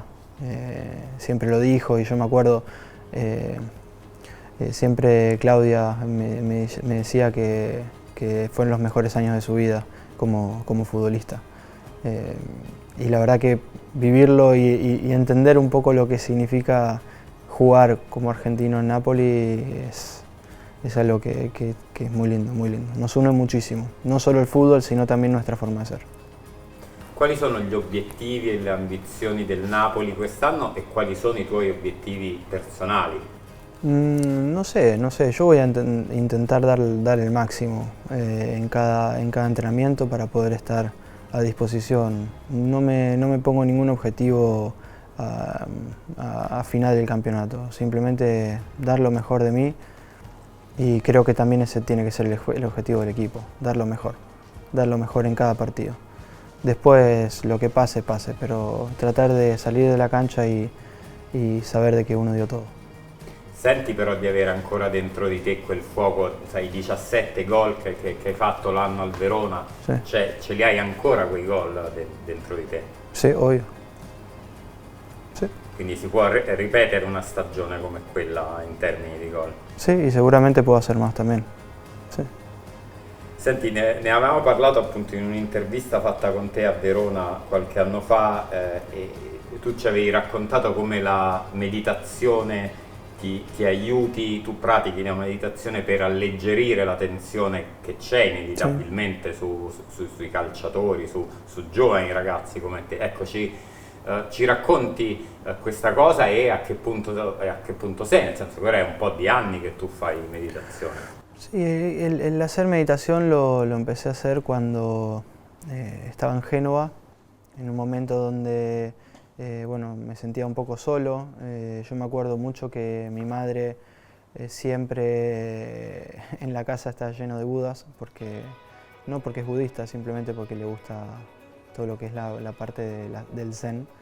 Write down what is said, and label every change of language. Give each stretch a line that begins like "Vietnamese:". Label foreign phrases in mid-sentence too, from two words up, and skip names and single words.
Spanish: Siempre lo dijo y yo me acuerdo, siempre Claudia me decía que fueron los mejores años de su vida como futbolista. Y la verdad que vivirlo y entender un poco lo que significa jugar como argentino en Napoli es algo que es muy lindo, muy lindo. Nos une muchísimo, no solo el fútbol, sino también nuestra forma de ser.
Italian: Quali sono gli obiettivi e le ambizioni del Napoli quest'anno e quali sono i tuoi obiettivi personali?
Spanish: No sé, yo voy a intentar dar el máximo en cada entrenamiento para poder estar a disposición. No me pongo ningún objetivo a final del campeonato, simplemente dar lo mejor de mí y creo que también ese tiene que ser el objetivo del equipo, dar lo mejor en cada partido. Después lo que pase, pase, pero tratar de salir de la cancha y saber de que uno dio todo.
Italian: Senti però di avere ancora dentro di te quel fuoco, sai, i 17 gol che hai fatto l'anno al Verona, Sì. cioè ce li hai ancora quei gol dentro di te?
Spanish: Sí, obvio. Sí.
Italian: Quindi si può ripetere una stagione come quella in termini di gol?
Spanish: Sí, y seguramente puedo hacer más también. Sí.
Italian: Senti, ne avevamo parlato appunto in un'intervista fatta con te a Verona qualche anno fa e tu ci avevi raccontato come la meditazione ti aiuti, tu pratichi la meditazione per alleggerire la tensione che c'è inevitabilmente sui calciatori, su giovani ragazzi come te. Ecco, ci racconti questa cosa e a che punto sei, nel senso che ora è un po' di anni che tu fai meditazione.
Spanish: Sí, el hacer meditación lo empecé a hacer cuando estaba en Génova, en un momento donde bueno, me sentía un poco solo. Yo me acuerdo mucho que mi madre siempre en la casa está lleno de budas, no porque es budista, simplemente porque le gusta todo lo que es la parte del zen.